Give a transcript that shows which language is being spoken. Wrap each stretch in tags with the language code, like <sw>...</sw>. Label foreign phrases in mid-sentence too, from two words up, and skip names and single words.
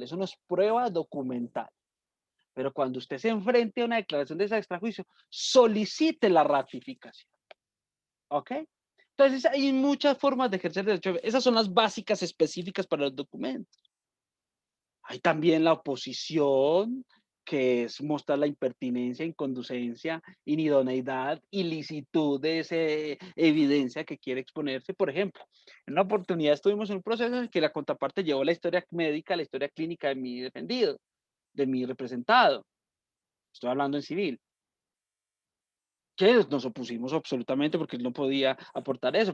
<es>Eso no es prueba documental. Pero cuando usted se enfrente a una declaración de ese extrajuicio, solicite la ratificación. ¿Ok? Entonces hay muchas formas de ejercer derecho. Esas son las básicas específicas para los documentos. Hay también la oposición, que es mostrar la impertinencia, inconducencia, inidoneidad, ilicitud de esa evidencia que quiere exponerse. Por ejemplo, en una oportunidad estuvimos en un proceso en el que la contraparte llevó la historia médica, la historia clínica de mi defendido, de mi representado. Estoy hablando en civil. Que nos opusimos absolutamente porque él no podía aportar eso.</es>